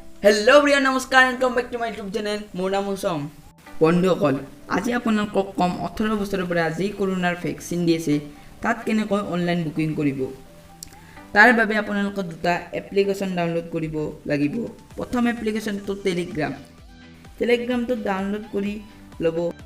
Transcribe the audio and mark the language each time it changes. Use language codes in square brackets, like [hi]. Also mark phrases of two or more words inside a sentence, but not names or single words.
[as] हेलो प्रिय नमस्कार [en] and come back to my YouTube channel [as] মোৰ নাম मौसम बंधुসকল আজি আপোনালোকক কম 18 বছৰৰ পৰা আজি কৰোনাৰ ভ্যাকচিন দি আছে তাত কেনেকৈ [en] online booking [as] কৰিব তাৰ বাবে আপোনালোকে দুটা এপ্লিকেশন ডাউনলোড কৰিব লাগিব প্ৰথম এপ্লিকেশনটো টেলিগ্ৰামটো ডাউনলোড কৰি লব